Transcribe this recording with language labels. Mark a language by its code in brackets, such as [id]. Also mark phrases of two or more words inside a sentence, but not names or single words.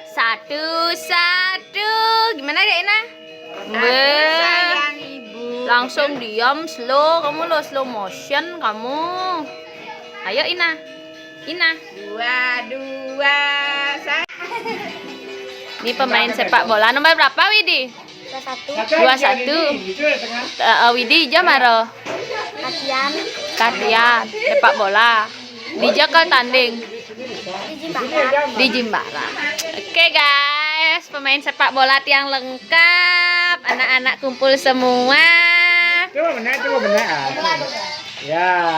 [id] satu. Gimana ya Ina? Sayang ibu. Langsung diam, slow. Kamu lo [en] slow motion [id] kamu. Ayo Ina. 2 sayang. Ini pemain sepak bola nomor berapa Widi? 21. Widi jam maro. Latihan sepak bola. Dija ke tanding di Jimbara. Oke guys, pemain sepak bola tiang lengkap, anak-anak kumpul semua. Coba benar. Ya,